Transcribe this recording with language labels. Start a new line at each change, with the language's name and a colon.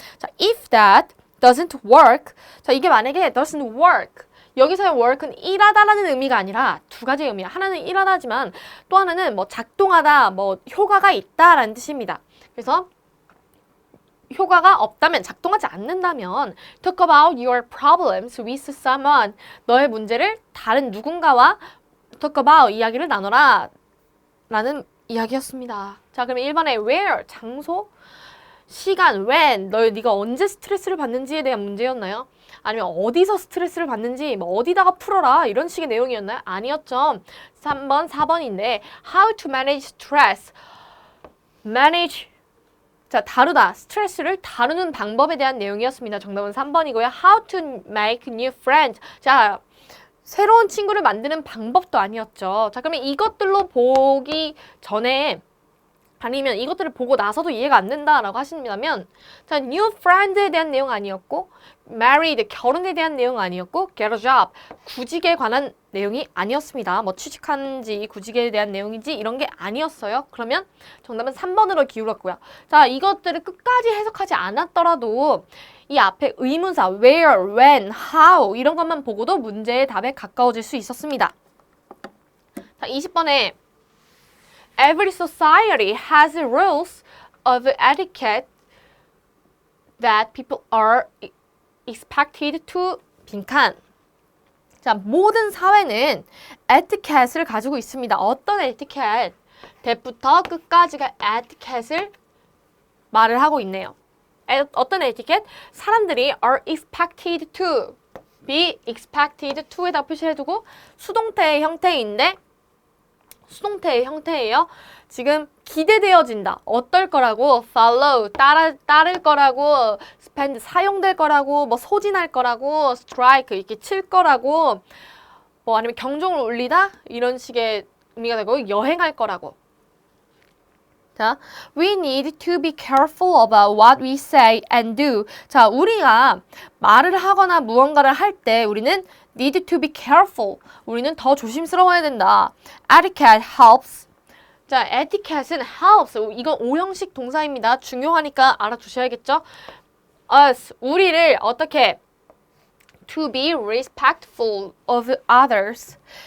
English: 자, if that doesn't work. 자,
Korean: 이게 만약에
English: doesn't work.
Korean: 여기서의 work는 일하다라는 의미가 아니라 두 가지 의미야. 하나는 일하다지만 또 하나는 뭐 작동하다, 뭐 효과가 있다라는 뜻입니다. 그래서 효과가 없다면, 작동하지 않는다면
English: talk about your problems with someone.
Korean: 너의 문제를 다른 누군가와
English: talk about,
Korean: 이야기를 나눠라 라는 이야기였습니다. 자, 그러면 1번에 where, 장소, 시간, when, 네가 언제 스트레스를 받는지에 대한 문제였나요? 아니면 어디서 스트레스를 받는지, 뭐 어디다가 풀어라 이런 식의 내용이었나요? 아니었죠. 3번, 4번인데
English: how to manage stress.
Korean: manage, 자, 다루다. 스트레스를 다루는 방법에 대한 내용이었습니다. 정답은 3번이고요.
English: how to make new friends.
Korean: 자, 새로운 친구를 만드는 방법도 아니었죠. 자, 그러면 이것들로 보기 전에 아니면 이것들을 보고 나서도 이해가 안 된다라고 하신다면, 자, new friend에 대한 내용 아니었고, married, 결혼에 대한 내용 아니었고, get a job, 구직에 관한 내용이 아니었습니다. 뭐 취직하는지 구직에 대한 내용인지 이런 게 아니었어요. 그러면 정답은 3번으로 기울었고요. 자, 이것들을 끝까지 해석하지 않았더라도 이 앞에 의문사 where, when, how 이런 것만 보고도 문제의 답에 가까워질 수 있었습니다.
English: 자, 20번에 Every society has rules of etiquette that people are expected to 빈칸.
Korean: 자, 모든 사회는 에티켓을 가지고 있습니다. 어떤 에티켓? 대부터 끝까지가 에티켓을 말을 하고 있네요. 어떤 에티켓? 사람들이
English: are expected to, be expected to
Korean: 에다 표시해두고 수동태의 형태인데 수동태의 형태예요. 지금 기대되어진다. 어떨 거라고, follow, 따를 거라고, spend, 사용될 거라고, 뭐 소진할 거라고, strike, 이렇게 칠 거라고, 뭐 아니면 경종을 울리다? 이런 식의 의미가 되고, 여행할 거라고.
English: 자, we need to be careful about what we say and do.
Korean: 자, 우리가 말을 하거나 무언가를 할 때 우리는
English: need to be careful.
Korean: 우리는 더 조심스러워야 된다.
English: Etiquette helps.
Korean: 자, etiquette은 helps. 이건 오형식 동사입니다. 중요하니까 알아두셔야겠죠? us, 우리를 어떻게?
English: to be respectful of others.